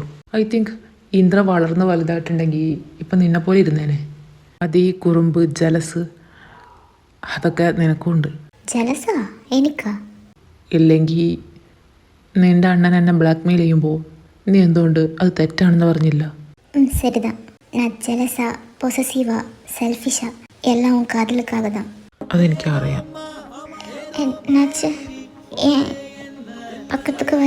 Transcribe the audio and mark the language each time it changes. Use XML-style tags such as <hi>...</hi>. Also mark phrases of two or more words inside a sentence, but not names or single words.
<en>I think</en> <ml>ഇന്ദ്ര വളർന്ന് വലുതായിട്ടുണ്ടെങ്കിൽ ഇപ്പം നിന്നെപ്പോലെ ഇരുന്നേനെ. അത് ഈ കുറുമ്പ്, ജലസ് അതൊക്കെ നിനക്കും ഉണ്ട്. ജലസാ എനിക്കാ? ഇല്ലെങ്കിൽ നിൻ്റെ അണ്ണൻ എന്നെ ബ്ലാക്ക് മെയിൽ ചെയ്യുമ്പോൾ നീ എന്തുകൊണ്ട് അത് തെറ്റാണെന്ന് പറഞ്ഞില്ല?</ml> <ta>சரிதான். நான் ஜெலஸா, பொசசிவா, செல்ஃபிஷா எல்லாம் உன் காதலுக்காக தான்.</ta> <ml>അതെനിക്കറിയാം.</ml> <ta>என்னாச்சு? ஏன் பக்கத்துக்கு வர?</ta>